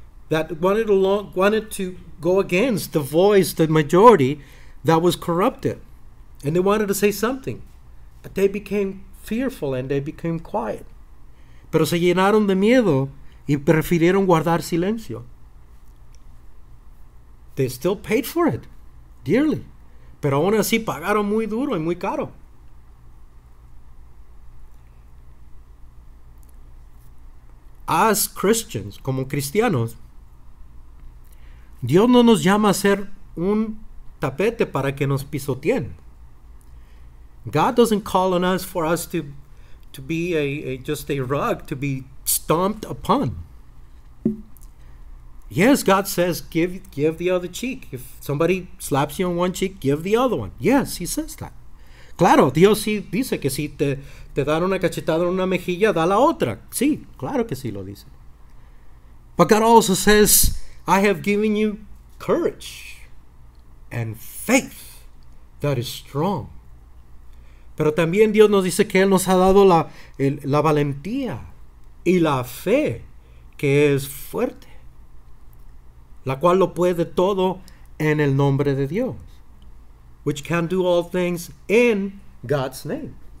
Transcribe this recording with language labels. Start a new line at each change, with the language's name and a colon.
English: That wanted to go against the voice, the majority that was corrupted. And they wanted to say something. But they became fearful and they became quiet.
Spanish: Pero se llenaron de miedo y prefirieron guardar silencio.
English: They still paid for it, dearly.
Spanish: Pero aún así pagaron muy duro y muy caro.
English: As Christians,
Spanish: como cristianos, Dios no nos llama a ser un tapete para que nos pisoteen.
English: God doesn't call on us for us to be just a rug to be stomped upon. Yes, God says give the other cheek. If somebody slaps you on one cheek, give the other one. Yes, He says that.
Spanish: Claro, Dios sí dice que si te dan una cachetada en una mejilla, da la otra. Sí, claro que sí lo dice.
English: But God also says, I have given you courage and faith that is strong.
Spanish: Pero también Dios nos dice que Él nos ha dado la valentía y la fe que es fuerte, la cual lo puede todo en el nombre de Dios,
English: which can do all things in God's name.